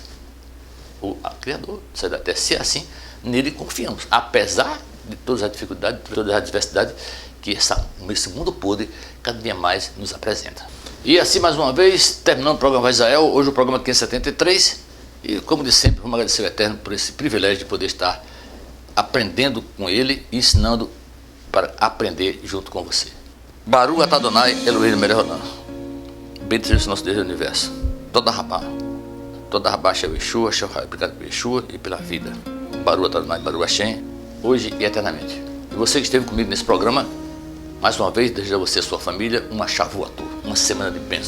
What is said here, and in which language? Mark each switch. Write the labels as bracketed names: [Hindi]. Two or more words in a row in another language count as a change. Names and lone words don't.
[Portuguese] O Criador da terra, se é assim, nele confiamos, apesar de todas as dificuldades, de todas as adversidades que esse mundo podre cada dia mais nos apresenta. E assim, mais uma vez, terminando o programa Israel, hoje o programa 573, e como de sempre, vamos agradecer ao Eterno por esse privilégio de poder estar aprendendo com ele e ensinando para aprender junto com você. [Hebrew] ברוך אתה אדוני אלוהינו מלך העולם. [Portuguese] Bendito seja o nosso Deus do universo. [Hebrew] תודה רבה, של ישוע, [Portuguese] obrigado por Yeshua e pela vida. [Hebrew] ברוך אתה אדוני, ברוך השם, [Portuguese] hoje e eternamente. E você que esteve comigo nesse programa, mais uma vez, desejo a você e a sua família uma Shavuot, uma semana de bênção.